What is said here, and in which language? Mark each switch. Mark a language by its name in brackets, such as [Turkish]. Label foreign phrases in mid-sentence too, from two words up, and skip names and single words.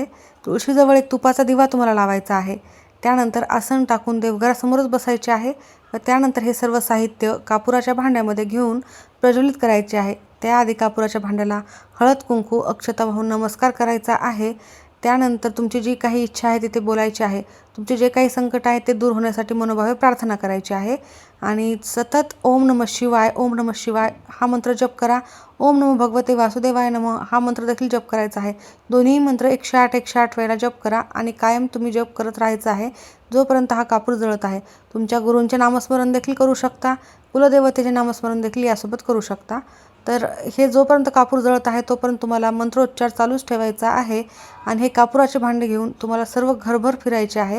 [Marathi] तुळशीजवळ एक तुपाचा दिवा तुम्हाला लावायचा आहे. त्यानंतर आसन टाकून देवघरासमोरच बसायचे आहे व त्यानंतर हे सर्व साहित्य कापुराच्या भांड्यामध्ये घेऊन प्रज्वलित करायचे आहे. त्याआधी कापुराच्या भांड्याला हळद कुंकू अक्षता वाहून नमस्कार करायचा आहे. त्यानंतर तुमची जी काही इच्छा आहे तिथे बोलायची आहे. तुमचे जे काही संकट आहे ते दूर होण्यासाठी मनोभावे प्रार्थना करायची आहे आणि सतत [Sanskrit] ओम नमः शिवाय, ओम नमः शिवाय [Marathi] हा मंत्र जप करा. [Sanskrit] ओम नमो भगवते वासुदेवाय नमः [Marathi] हा मंत्र देखील जप करायचा आहे. दोन्ही मंत्र 108 वेळेला जप करा आणि कायम तुम्ही जप करत राहायचं आहे जोपर्यंत हा कापूर जळत आहे. तुमच्या गुरूंचे नामस्मरण देखील करू शकता, कुलदेवतेचे नामस्मरण देखील यासोबत करू शकता. तर हे जोपर्यंत कापूर जळत आहे तोपर्यंत तुम्हाला मंत्रोच्चार चालूच ठेवायचा आहे आणि हे कापुराचे भांडे घेऊन तुम्हाला सर्व घरभर फिरायचे आहे.